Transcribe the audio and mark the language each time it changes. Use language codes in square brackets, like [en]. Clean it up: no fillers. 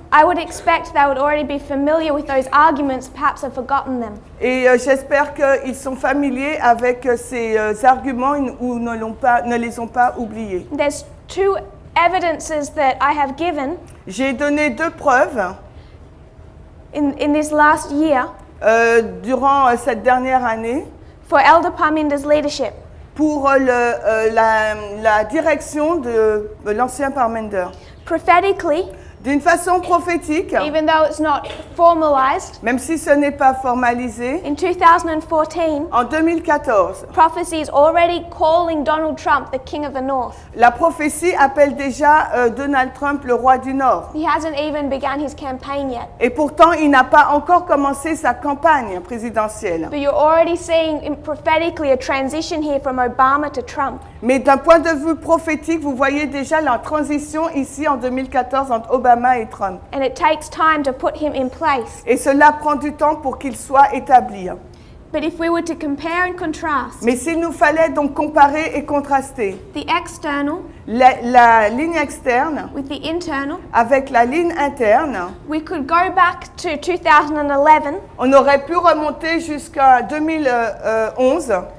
[en] I would expect they would already be familiar with those arguments, perhaps have forgotten them. [fr] et j'espère qu'ils sont familiers avec ces arguments ou ne les ont pas oubliés. [en] There's 2 evidences that I have given [fr] J'ai donné 2 preuves [en] in this last year [fr] durant cette dernière année [en] for Elder Parminder's leadership. [fr] pour la direction de l'ancien Parmender. [en] Prophetically, [fr] D'une façon prophétique, [en] even though it's not formalized, [fr] même si ce n'est pas formalisé, [en] in 2014, [fr] en 2014, [en] prophecy is already calling Donald Trump the King of the North. [fr] la prophétie appelle déjà Donald Trump le roi du Nord. [en] He hasn't even begun his campaign yet. [fr] Et pourtant, il n'a pas encore commencé sa campagne présidentielle. [en] But you're already seeing prophetically a transition here from Obama to Trump. [fr] Mais d'un point de vue prophétique, vous voyez déjà la transition ici en 2014 entre Obama et Trump. [en] And it takes time to put him in place. [fr] Et cela prend du temps pour qu'il soit établi. [en] But if we were to compare and contrast [fr] Mais s'il nous fallait donc comparer et contraster [en] the external [fr] la ligne externe [en] with the internal, [fr] avec la ligne interne, [en] we could go back to 2011 [fr] on aurait pu remonter jusqu'à 2011,